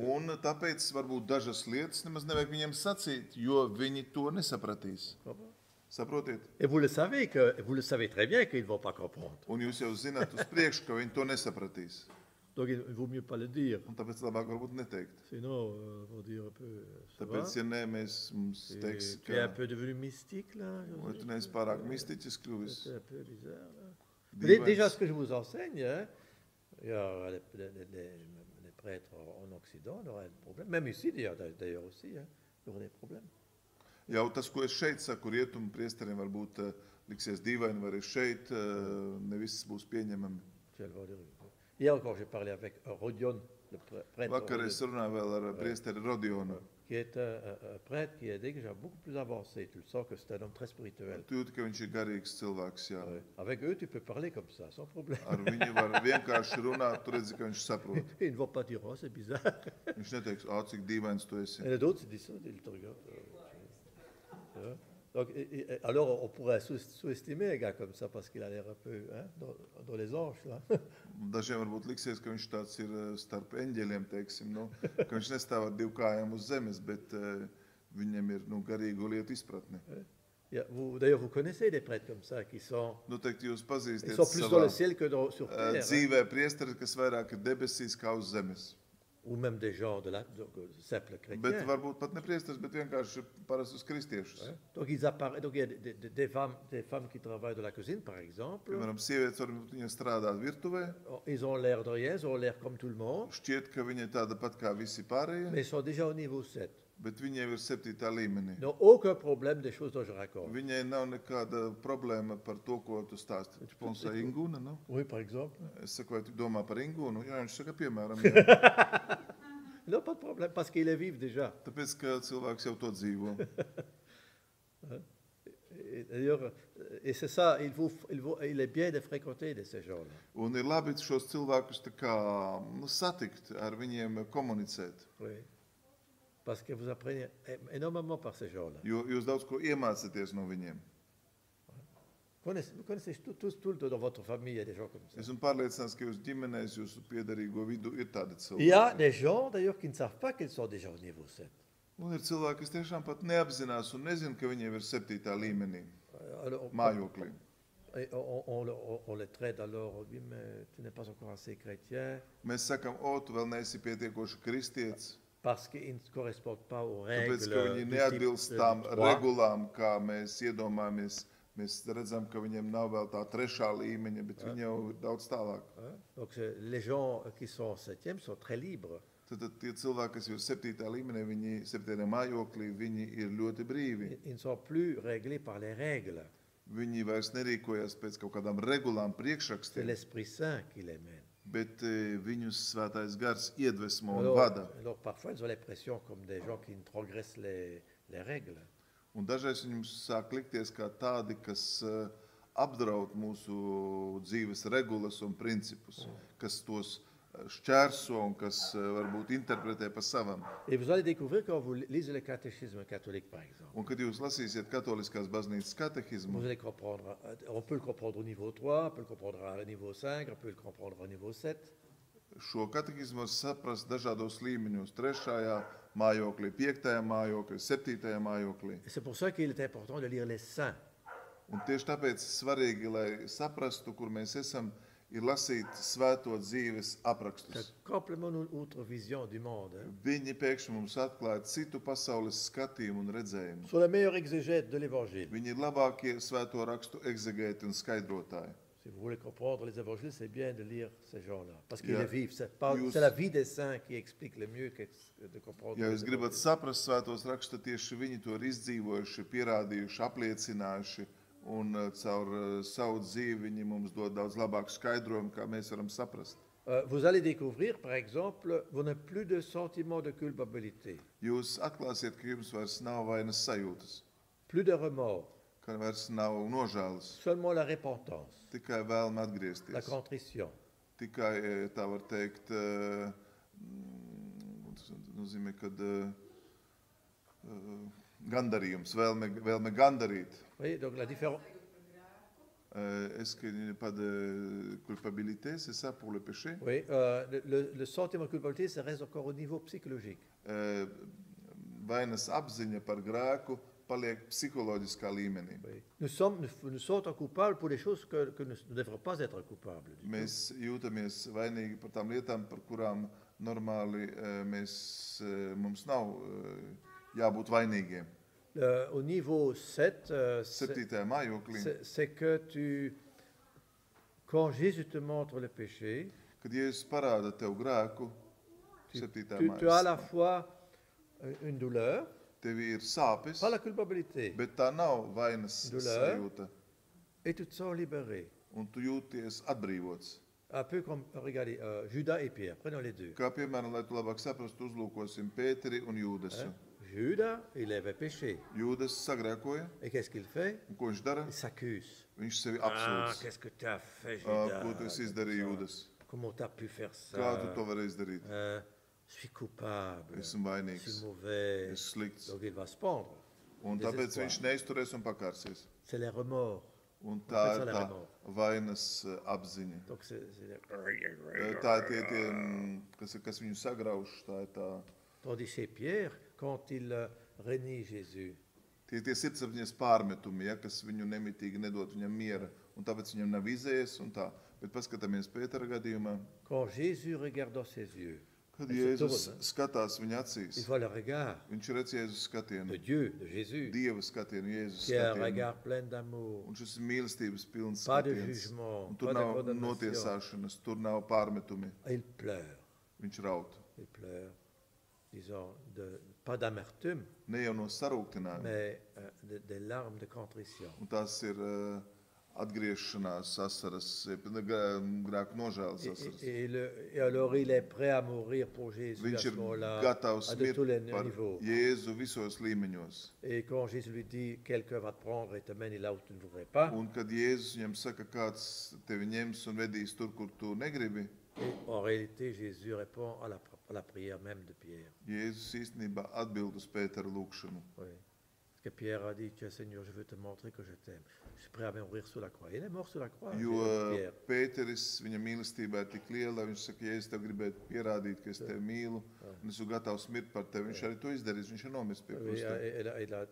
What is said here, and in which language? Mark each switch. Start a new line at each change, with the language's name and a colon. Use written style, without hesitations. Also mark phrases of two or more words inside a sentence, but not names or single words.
Latvian: Un tāpēc varbūt dažas lietas nemaz nevajag viņiem sacīt, jo viņi to nesapratīs. Saprotiet?
French: et vous le savez très bien qu'ils ne vont pas comprendre.
Latvian: Un jūs jau zināt uz priekšu, ka viņi to nesapratīs.
French: Donc il vaut mieux pas le dire.
Latvian: Un tāpēc labāk varbūt neteikt.
French: Sinon, on va dire un peu. Ça va?
Latvian: Tāpēc, ja nē, mums teiks,
French: Tu es un
Latvian: ka
French: peu devenu mystique là.
Latvian: vai tu neesi pārāk mistiķis kļuvis.
French: C'est un peu bizarre. Là.
Latvian: Dīvains.
French: Déjà, ce que je vous enseigne, hein, il y a les prêtres en Occident, il y aura des problèmes. Même ici, d'ailleurs aussi, hein, il y aura des problèmes.
Latvian: Jau tas, ko es šeit saku, rietumu priesteriem varbūt liksies dīvaini, vai arī šeit ne viss būs pieņemami.
French: Hier encore, j'ai parlé avec Rodion, le prêtre.
Latvian: Vakar es runāju vēl ar priesteri Rodionu.
French: Qui est un prêtre qui est déjà beaucoup plus avancé. Tu le sens que c'est un homme très spirituel.
Latvian: Tu jūti, ka viņš ir garīgs cilvēks, jā.
French: Ouais. Avec eux, tu peux parler comme ça, sans problème.
Latvian: Ar viņu var vienkārši runāt, tu redzi, ka viņš saprot.
French: Ils ne vont pas dire, oh, c'est bizarre.
Latvian: Viņš neteiks, cik dīvains tu esi.
French: Et d'autres, ils disent ça, ils te regardent. Donc, alors, on pourrait sous-estimer un gars comme ça parce qu'il a l'air un peu hein, dans les anges. Là.
Latvian: Dažiem varbūt liksies, ka viņš tāds ir starp eņģeļiem, teiksim, nu, ka viņš nestāv ar divu kājām uz zemes, bet viņam ir garīgo lietu izpratne.
French: D'ailleurs, vous connaissez des prêtres comme ça qui sont,
Latvian: Noteikti jūs pazīstiet
French: ils sont plus dans le ciel que sur terre.
Latvian: Dzīvē priesteri, kas vairāk ir debesīs kā uz zemes.
French: Ou même des gens de simples chrétiens.
Latvian: Bet varbūt pat ne priesteris, bet vienkārši parastus kristiešus.
French: Ouais. Donc, donc, il y a des femmes qui travaillent de la cuisine, par exemple.
Latvian: Piemēram, sievietes varbūt viņas strādā virtuvē.
French: Ils ont l'air de rien, ils ont l'air comme tout le monde.
Latvian: Šķiet, ka viņi ir tāda pat kā visi pārējie.
French: Mais ils sont déjà au niveau 7.
Latvian: Bet viņi jau ir 7. līmenī.
French: Ils n'ont aucun problème des choses dont je raconte.
Latvian: Viņai nav nekāda problēma par to, ko tu stāsti.
French: Tu pensā Ingūna, nu? Oui, par exemple.
Latvian: Es saku, vai tu domā par Ingūnu? Jā, viņš saka, piemēram, jā.
French: Non, pas de problème, parce qu'il est vif déjà.
Latvian: Tāpēc, ka cilvēks jau to dzīvo.
French: D'ailleurs, et c'est ça, il est bien de fréquenter ces gens-là.
Latvian: Un ir labi šos cilvēkus tā kā, satikt, ar viņiem komunicēt.
French: Oui. Parce que vous apprenez énormément par ces gens-là.
Latvian: Jo jūs daudz ko iemācāties no viņiem.
French: Vous connaissez tous dans votre famille, il y a des gens comme ça.
Latvian: Esmu pārliecināts, ka jūs ģimenēs, jūsu piederīgo vidu ir tādi cilvēki.
French: Il y a des gens, d'ailleurs, qui ne savent pas qu'ils sont déjà au niveau 7.
Latvian: Un ir cilvēki, kas tiešām pat neapzinās un nezin, ka viņi jau ir 7. līmenī, mājoklī.
French: On les traite alors, oui, mais tu n'es pas encore assez chrétien.
Latvian: Mēs sakam, tu vēl neesi pietiekoši kristietis.
French: Parce qu'ils ne correspondent pas aux règles.
Latvian: Tāpēc, ka viņi neatbilst tām regulām, kā mēs iedomājamies. Mēs redzam, ka viņiem nav vēl tā 3. līmeņa, bet viņi jau ir daudz tālāk.
French: Donc les gens qui sont 7e sont très libres.
Latvian: Tad tie cilvēki, kas ir 7. līmenī, viņi 7. mājoklī, viņi ir ļoti brīvi.
French: Ils ne sont plus réglés par les règles.
Latvian: Viņi vairs nerīkojas pēc kaut kādām regulām,
French: C'est
Latvian: priekšrakstiem,
French: l'Esprit Saint qui les mène.
Latvian: bet viņus svētais gars iedvesmo un vada.
French: Alors parfois ils ont l'impression comme des gens qui transgressent les règles.
Latvian: Un dažreiz viņiem sāk likties kā tādi, kas apdraud mūsu dzīves regulas un principus, kas tos šķērso un kas varbūt interpretē pa savam.
French: Et vous allez découvrir quand vous lisez le catéchisme catholique, par exemple.
Latvian: Un kad jūs lasīsiet katoliskās baznīcas katehizmu,
French: Vous allez comprendre, on peut le comprendre au niveau 3, on peut le comprendre au niveau 5, on peut le comprendre au niveau 7.
Latvian: šo katehizmu var saprast dažādos līmeņos. 3. mājoklī, 5. mājoklī, 7. mājoklī.
French: Et c'est pour ça qu'il est important de lire les saints.
Latvian: Un tieši tāpēc svarīgi, lai saprastu, kur mēs esam, ir lasīt svēto dzīves aprakstus.
French: C'est complètement une autre vision du monde. Hein.
Latvian: Viņi pēkšņi mums atklāja citu pasaules skatījumu un redzējumu.
French: Sont les meilleurs exégètes de l'évangile.
Latvian: Viņi ir labākie svēto rakstu egzegēti un skaidrotāji.
French: Si vous voulez comprendre les évangiles, c'est bien de lire ces gens-là. Parce qu'ils
Latvian: Ja,
French: les vivent. C'est la vie des saints qui explique le mieux de comprendre.
Latvian: Ja
French: les
Latvian: jūs gribat
French: évangiles.
Latvian: saprast svētos rakstus, tad tieši viņi to ir izdzīvojuši, pierādījuši, apliecinājuši, un caur savu dzīvi viņi mums dod daudz labāku skaidrojumu, kā mēs varam saprast.
French: Vous allez découvrir, par exemple, vous n'avez plus de sentiment de culpabilité,
Latvian: Jūs atklāsiet, ka jums vairs nav vainas sajūtas,
French: plus de remords,
Latvian: ka vairs nav nožēlas,
French: seulement la repentance,
Latvian: tikai vēlme
French: la
Latvian: atgriezties.
French: contrition.
Latvian: Tikai, tā var teikt, tas nozīmē, kad gandarījums, vēlme gandarīt.
French: Oui, donc la différence. Est-ce qu'il n'y a pas de culpabilité, c'est ça pour le péché? Oui, le sentiment de culpabilité, ça reste encore au niveau psychologique.
Latvian: Vainas apziņa par grēku paliek psiholoģiskā līmenī.
French: Oui. Nous sommes coupables pour des choses que nous ne devrions pas être coupables.
Latvian: Mēs jūtamies vainīgi par tām lietām, par kurām normāli mums nav jābūt vainīgiem.
French: Au niveau 7,
Latvian: 7. mājoklī,
French: c'est que quand Jésus te montre le péché,
Latvian: kad Jēzus parāda tev grēku, 7.
French: tu as à la
Latvian: mājas,
French: fois une douleur,
Latvian: tev ir sāpes,
French: pas la culpabilité,
Latvian: bet tā nav vainas
French: Douleur.
Latvian: sajūta,
French: et tu te sens libéré.
Latvian: un tu jūties atbrīvots.
French: Un peu comme, regardez, Judas et Pierre, prenons les deux.
Latvian: Kā piemēram, lai tu labāk saprastu, uzlūkosim Pēteri un Jūdasu.
French: Hein? Judas, il avait péché.
Latvian: Jūdas sagrēkoja,
French: Et qu'est-ce qu'il fait?
Latvian: un ko viņš dara?
French: Il s'accuse.
Latvian: Viņš sevi Ah, apsūdz.
French: qu'est-ce que tu as fait,
Latvian: Ko
French: Judas?
Latvian: tu esi izdarījis, Jūdas?
French: Comment tu as pu faire ça?
Latvian: Kā tu to vari izdarīt?
French: Je suis coupable.
Latvian: Esmu
French: Je suis
Latvian: vainīgs,
French: mauvais.
Latvian: esmu slikts.
French: Donc il va se pendre.
Latvian: Un tāpēc
French: Désespoir.
Latvian: viņš neizturēs un pakārsies.
French: C'est les remords.
Latvian: Un tā ir tā Pēc vainas apziņa.
French: Donc
Latvian: Tā ir kas viņu sagrauž. Tā ir tā.
French: Tandis chez Pierre, quand il renie Jésus,
Latvian: Tie sirdsapziņas pārmetumi, ja, kas viņu nemitīgi nedod viņam miera, un tāpēc viņam nav izējas un tā. Bet paskatāmies Pētera gadījumā,
French: quand Jésus regarde dans ses yeux,
Latvian: kad
French: il se
Latvian: Jēzus
French: tourne,
Latvian: skatās viņa
French: il
Latvian: acīs,
French: voit le regard
Latvian: viņš redz Jēzus
French: de
Latvian: skatienu,
French: Dieu, de Jésus,
Latvian: Dieva skatienu, Jēzus
French: qui est un
Latvian: skatienu.
French: regard plein d'amour,
Latvian: Un šis ir mīlestības pilns
French: pas de
Latvian: skatiens.
French: jugement,
Latvian: Un tur
French: pas de
Latvian: nav
French: condamnation.
Latvian: notiesāšanas, tur nav pārmetumi.
French: Il pleure,
Latvian: Viņš raud.
French: disons, pas d'amertume,
Latvian: Ne jau no sarūktinājuma,
French: mais des larmes de contrition.
Latvian: un tās ir atgriešanās asaras, grēku nožēlas asaras.
French: Et alors il est prêt à mourir pour Jésus à
Latvian: Viņš
French: ce
Latvian: ir
French: moment-là,
Latvian: gatavs
French: à de tous les
Latvian: mirt par
French: niveaux.
Latvian: Jēzu visos līmeņos.
French: Et quand Jésus lui dit, quelqu'un va te prendre et te mener là où tu ne voudrais pas,
Latvian: Un kad Jēzus viņam saka, kāds tevi ņems un vedīs tur, kur tu negribi,
French: et en réalité Jésus répond à la prière même de Pierre.
Latvian: Jēzus īstenībā atbild uz Pētera lūgšanu.
French: Oui. Parce que Pierre a dit, tiens Seigneur, je veux te montrer que je t'aime. Je suis prêt à mourir sur la croix. Il est mort sur la croix,
Latvian: Jo
French: Pierre.
Latvian: Pēteris, viņa mīlestība ir tik liela, viņš saka, ja es tev gribētu pierādīt, ka es tevi mīlu, un esmu gatavs mirt par tevi, viņš arī to izdarīs, viņš ir nomiris pie
French: Oui,
Latvian: krusta.